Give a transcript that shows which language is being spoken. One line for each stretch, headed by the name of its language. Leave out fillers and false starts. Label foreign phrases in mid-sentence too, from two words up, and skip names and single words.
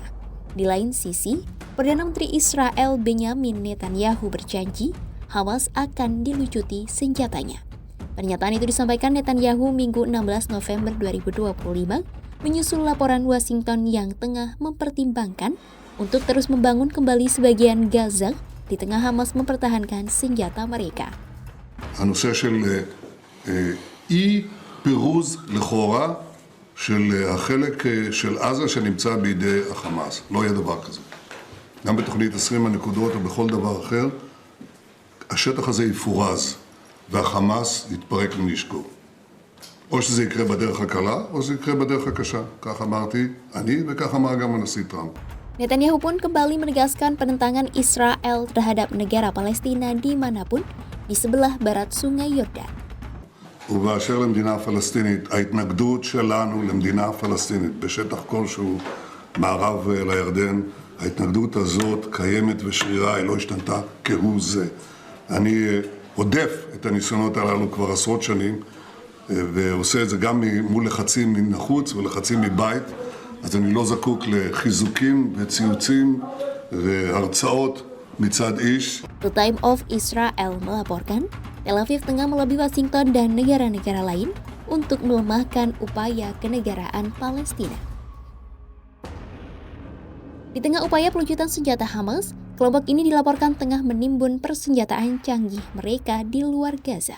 Indonesian: Di lain sisi, Perdana Menteri Israel Benyamin Netanyahu berjanji Hamas akan dilucuti senjatanya. Pernyataan itu disampaikan Netanyahu Minggu 16 November 2025 menyusul laporan Washington yang tengah mempertimbangkan untuk terus membangun kembali sebagian Gaza di tengah Hamas mempertahankan senjata mereka.
Hebrew: הנושא של אי פירוז לכאורה של החלק של עזה שנמצא בידי החמאס. לא יהיה דבר כזה. גם בתוכנית 20 הנקודות או בכל דבר אחר, השטח הזה יפורז והחמאס יתפרק מנשקו. או שזה יקרה בדרך הקלה או שזה יקרה בדרך הקשה. כך אמרתי אני וכך אמר גם הנשיא טראמפ.
Indonesian: Netanyahu pun kembali menegaskan penentangan Israel terhadap negara Palestina dimanapun di sebelah barat Sungai Yordan.
Hebrew: ובאשר למדינה פלסטינית, ההתנגדות שלנו למדינה פלסטינית בשטח כלשהו מערב לירדן, ההתנגדות הזאת קיימת ושרירה, היא לא השתנתה כהוא זה. אני עודף את הניסיונות הללו כבר עשרות שנים, ועושה את זה גם מול לחצים מן החוץ ולחצים מבית, אז אני לא זקוק לחיזוקים וציוצים והרצאות מצד איש.
Indonesian: The Time of Israel melaporkan, Tel Aviv tengah melobi Washington dan negara-negara lain untuk melemahkan upaya kenegaraan Palestina. Di tengah upaya pelucutan senjata Hamas, kelompok ini dilaporkan tengah menimbun persenjataan canggih mereka di luar Gaza.